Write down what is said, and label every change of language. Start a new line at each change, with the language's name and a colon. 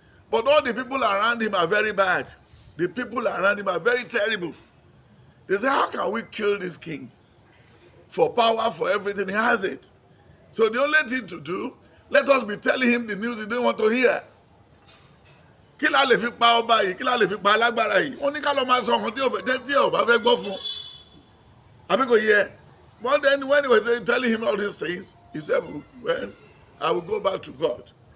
English: But all the people around him are very bad. The people around him are very terrible. They say, how can we kill this king? For power, for everything, he has it. So the only thing to do, let us be telling him the news he didn't want to hear.
Yoruba: Kí la lè fi pa ọba yìí, kí la lè fi pa alágbára yìí. Wọ́n ní ká lọ máa sọ ọ̀hún tí ò bá fẹ́ gbọ́ fún. Àbí kò yẹ.
English: But then when he was telling him all these things, he said, well, I will go back to God.